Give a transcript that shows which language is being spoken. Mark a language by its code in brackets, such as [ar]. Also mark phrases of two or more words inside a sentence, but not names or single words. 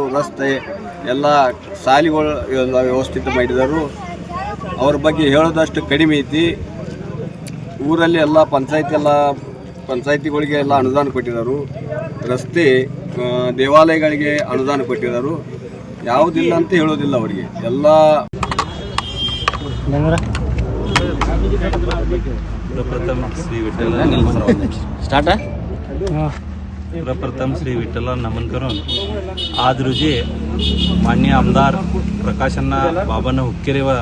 [kn] ರಸ್ತೆ ಎಲ್ಲ ಶಾಲೆಗಳು ಎಲ್ಲ ವ್ಯವಸ್ಥಿತ ಮಾಡಿದರು. ಅವ್ರ ಬಗ್ಗೆ ಹೇಳೋದಷ್ಟು ಕಡಿಮೆ ಐತಿ. ಊರಲ್ಲಿ ಎಲ್ಲ ಪಂಚಾಯಿತಿಗಳಿಗೆ ಎಲ್ಲ ಅನುದಾನ ಕೊಟ್ಟಿದ್ದಾರೆ. ರಸ್ತೆ, ದೇವಾಲಯಗಳಿಗೆ ಅನುದಾನ ಕೊಟ್ಟಿದ್ದಾರೆ. ಯಾವುದಿಲ್ಲ ಅಂತ ಹೇಳೋದಿಲ್ಲ ಅವರಿಗೆ ಎಲ್ಲ. [mr] प्रप्रथम श्री विठ्ठल नमन करून आज रोजी मान्य आमदार प्रकाशण्णा बाबांना हुक्केरे व